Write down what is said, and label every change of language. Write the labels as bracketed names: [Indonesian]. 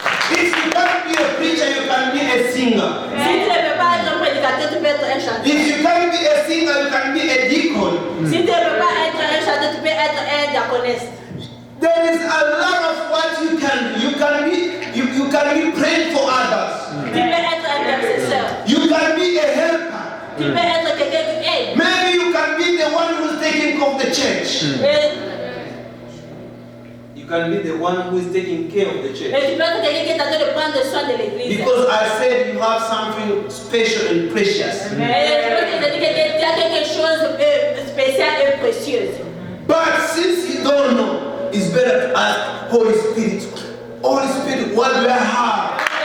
[English] If you can't be a preacher, you can be a singer. [French] Si tu ne peux pas être un prédicateur, tu peux être un chanteur. [English] If you can't be a singer, you can be a deacon. [French] Si tu ne peux pas être un chanteur, tu peux être un diaconesse. [English] There is a lot of what you can do. You can be praying for others. [French] Tu peux être un intercesseur. [English] You can be a helper. [French] Tu peux être quelqu'un qui aide. [English] Maybe you can be the one who's taking care of the church. You can be the one who is taking care of the [French] Et [English] church. [French] tu peux être quelqu'un qui est en train de prendre soin de l'église. [English] Because I said you have something special and precious. [French] Et je peux te dire que tu as quelque chose de spécial et précieux. [English] But since you don't know, it's better to ask Holy Spirit. Holy Spirit, what do I have?